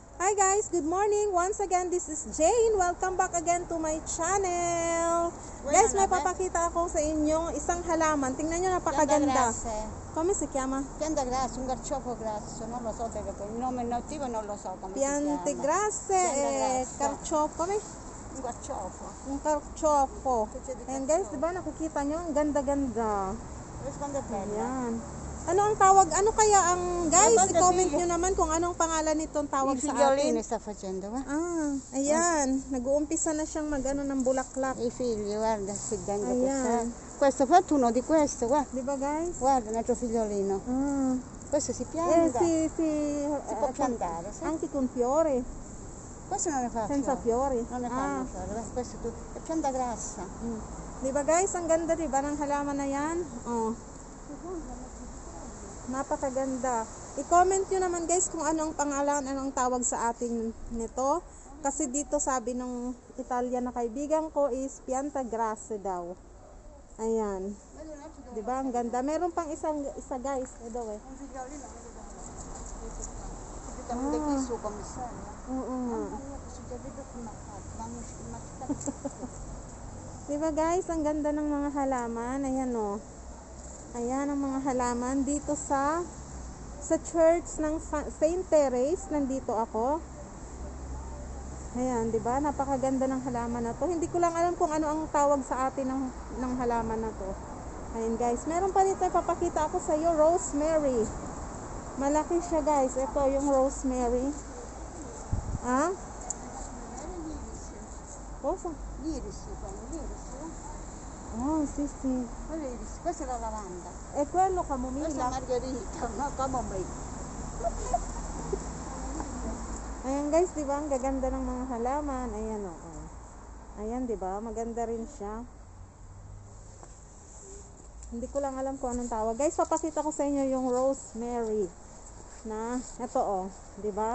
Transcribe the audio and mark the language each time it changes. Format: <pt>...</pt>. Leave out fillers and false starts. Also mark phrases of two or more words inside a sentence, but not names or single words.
<en>Hi guys, good morning. Once again, this is Jane. Welcome back again to my channel.</en> <tl>Guys, may papakita ako sa inyong isang halaman. Tingnan nyo, napakaganda.</tl> <it>Come si chiama? Pianta grasso, un carciofo grasso, non lo so perché il nome nativo non lo so come Piante si chiama. grasse e carciofo. Come? Un carciofo. Un carciofo.</it> <en>And guys,</en> <tl>di ba nakikita nyo? Ang ganda-ganda.</tl> <it>Risponde bene.</it> <tl>Ayan. Ano ang tawag? Ano kaya ang guys? I-comment nyo naman kung anong pangalan nitong tawag</tl> <it>I</it> <tl>sa</tl> <it>figliolini</it> <tl>atin.</tl> <it>sta facendo, va?</it> <tl>Ayan. Nag-uumpisa na siyang mag-ano ng bulaklak.</tl> <it>I figli, guarda, si dentro</it> <tl>Ayan.</tl> <it>questo, fatto uno di questo, guarda.</it> <tl>Di ba guys?</tl> <it>Guarda, un altro figliolino. Questo si pianta. Si può piantare, sì. anche con fiori. Questo non ne fa Senza fiori. Non ne fanno fiori, questo è pianta grassa.</it> <tl>Di ba guys? Ang ganda, di ba, ng halaman na yan? Oh. Napakaganda. I-comment nyo naman guys kung anong pangalan, anong tawag sa ating nito. Kasi dito sabi ng Italian na kaibigan ko is</tl> <it>pianta grasse</it> <tl>daw. Ayan. Diba? Ang ganda. Meron pang isa guys. Ito eh. Diba guys? Ang ganda ng mga halaman. Ayan o. Ayan ang mga halaman dito sa church ng Saint Therese. Nandito ako. Ayan, 'di ba? Napakaganda ng halaman na 'to. Hindi ko lang alam kung ano ang tawag sa atin ng halaman na 'to. Ayan guys, meron pa dito ipapakita ako sa iyo, rosemary. Malaki siya guys. Ito yung rosemary.</tl> <it>Cosa? L'iris, Oh, sì, sì. Questa è la lavanda. E quello camomilla. Questa è margherita, no? Camomilla.</it> <tl>Ayan guys, di ba? Ang gaganda ng mga halaman. Ayan o. Ayan, di ba? Maganda rin siya. Hindi ko lang alam kung anong tawag. Guys, papakita ko sa inyo yung rosemary. Na, ito o. Di ba?</tl>